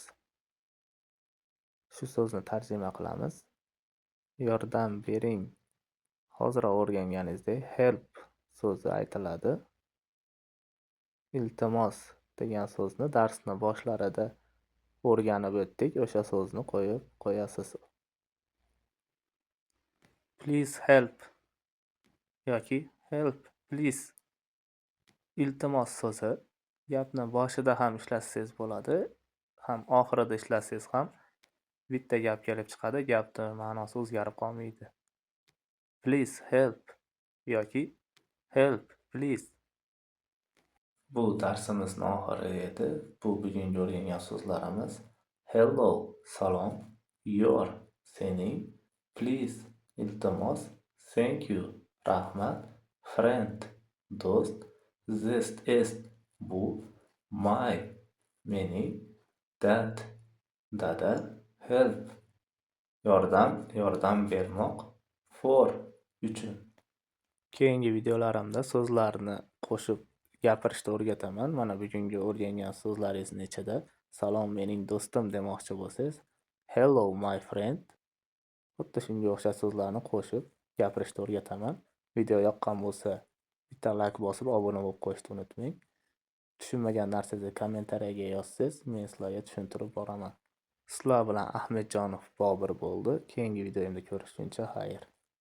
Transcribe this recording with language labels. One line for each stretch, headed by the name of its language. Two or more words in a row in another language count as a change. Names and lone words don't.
Uzbek: Shu so'zni tarjima qilamiz. Yordam bering. Hozir o'rganganingizdek help so'zi aytiladi. Iltimos degan so'zni darsni boshlarida o'rganib o'tdik. O'sha so'zni qo'yib qo'yasiz.
English: Please help yoki help please.
Uzbek: Iltimos so'zi gapni boshida ham ishlatsangiz bo'ladi, ham oxirida ishlatsangiz ham bitta gap kelib chiqadi, gapni ma'nosi o'zgarib qolmaydi.
English: Please help yoki help please.
Uzbek: Bu darsimizning oxiri edi. Bu bugungi o'rgangan so'zlarimiz hello salom, your sening, please iltimos,
English: thank you
Uzbek: rahmat, friend do'st,
English: this is
Uzbek: bu, my mening, that dada, help yordam bermoq, for uchun. Keyingi videolarimda so'zlarni qo'shib gapirishni o'rgataman. Mana bugungi o'rgangan so'zlaringizni ichida salom mening do'stim demoqchi bo'lsangiz,
English: hello my friend.
Uzbek: Xuddi shunga o'xshash so'zlarni qo'shib gapirishni o'rgataman. Video yoqqan bo'lsa, bitta like bosib obuna bo'lib qo'yishni unutmang. Tushunmagan narsangizni kommentariyaga yozsangiz, men sizlarga tushuntirib boraman. Sizlar bilan Ahmedjonov Bobur bo'ldi. Keyingi videomda ko'rishguncha xayr.